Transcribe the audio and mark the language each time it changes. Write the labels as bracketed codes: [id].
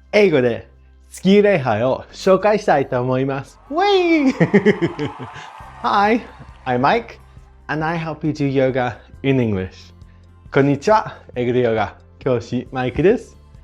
[ja] 英語で月礼拝を紹介したいと思います。 Whee! [en] Hi, I'm Mike, and I help you do yoga in English. [ja] こんにちは、英語でヨガ教師マイクです。